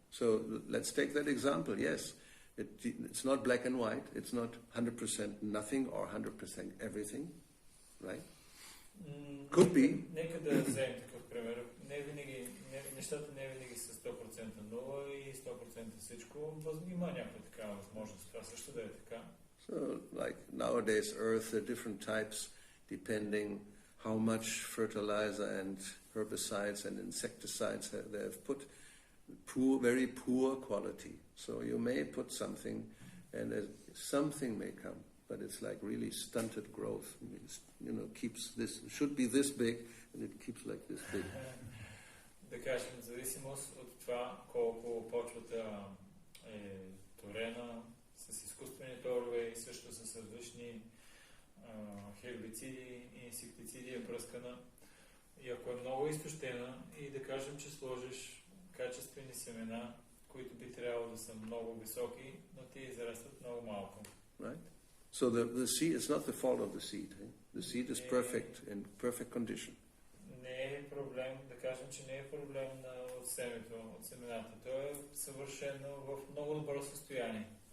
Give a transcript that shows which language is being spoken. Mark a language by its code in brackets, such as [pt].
[en] So let's take that example. Yes, it's not black and white. It's not 100% nothing or 100% everything. Right? Could be. [bg] Нека да вземем такъв пример. Нещата не винаги са 100% нула и 100% всичко. Има някаква такава възможност. Това също да е така. [en] So, like nowadays, earth, there are different types depending how much fertilizer and herbicides and insecticides they have put. Very poor quality. So you may put something, and something may come, but it's like really stunted growth. Keeps this, should be this big, and it keeps like this big. [bg] Да кажем, в зависимост от това колко почвата е торена с изкуствени торове и също с различни хербициди и инсектициди е пръскана. И ако е много изтощена и да кажем, че сложиш качествени семена, които би трябвало да са много високи, но те израстат много малко. [en] Right? So the seed, it's not the fault of the seed. Eh? The seed is perfect, in perfect condition. [bg] Не е проблем, да кажем, че не е проблем от семето, от семената. То е съвършено в много добро състояние.